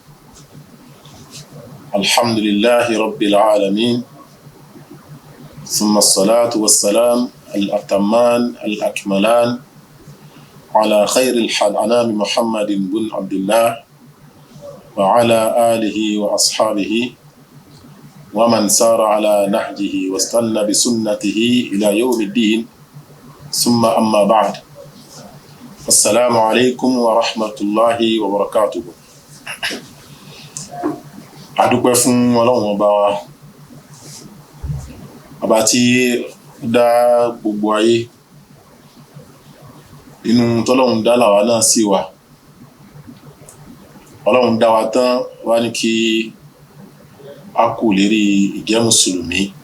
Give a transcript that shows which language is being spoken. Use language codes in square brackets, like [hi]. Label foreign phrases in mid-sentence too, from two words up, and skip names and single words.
[ar] الحمد لله رب العالمين، ثم الصلاة والسلام الأتمان الأكملان على خير الأنام محمد بن عبد الله وعلى آله وأصحابه ومن سار على نهجه واستنى بسنته إلى يوم الدين، ثم أما بعد. السلام عليكم ورحمة الله وبركاته. [yo] adúpẹ́ fún Ọlọ́run ọba tí dá gbogbo ayé, inú tọ́lọ́run dá làwa náà sì wà. Ọlọ́run dá wa tán wá ní kí a kú lérí ìjẹ́ mùsùlùmí.